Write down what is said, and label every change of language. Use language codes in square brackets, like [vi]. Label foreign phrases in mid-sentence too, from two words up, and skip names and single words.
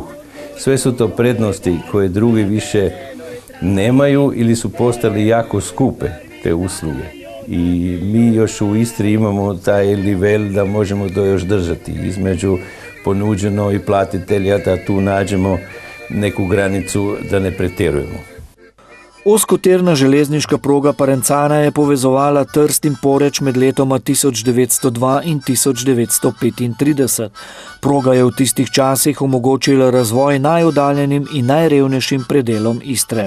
[hr] Sve su to prednosti koje drugi više nemaju ili su postali jako skupe te usluge. I mi još u Istri imamo taj nivel da možemo to još držati između ponuđeno i platitelja, da tu nađemo neku granicu da ne pretjerujemo. [sl] Oskoterna železniška proga Parenzana je povezovala Trst in Poreč med letoma 1902 in 1935. Proga je v tistih časih omogočila razvoj najoddaljenim in najrevnejšim predelom Istre.